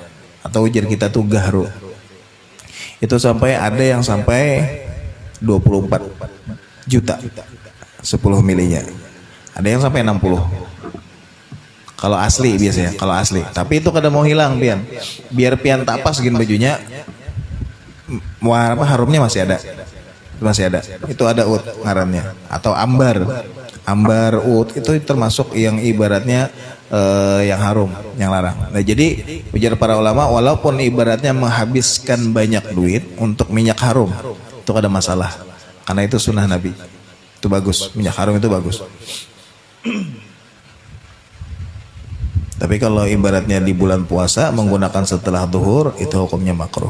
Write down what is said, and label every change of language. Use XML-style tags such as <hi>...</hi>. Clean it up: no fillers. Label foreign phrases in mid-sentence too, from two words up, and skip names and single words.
<id>Atau ujar kita tuh gahru. Itu sampai ada yang sampai 24 juta 10 milinya. Ada yang sampai 60. Kalau asli biasanya, kalau asli. Tapi itu kada mau hilang pian. Biar pian tak pas gini bajunya, harumnya masih ada. Masih ada. Itu ada ut ngarannya atau ambar. Ambar ut itu termasuk yang ibaratnya yang harum, yang larang. Nah, jadi ujar para ulama walaupun ibaratnya menghabiskan banyak duit untuk minyak harum, itu ada masalah. Karena itu sunnah Nabi. Itu bagus, minyak harum itu bagus. Tapi kalau ibaratnya di bulan puasa menggunakan setelah zuhur itu hukumnya makruh.</id>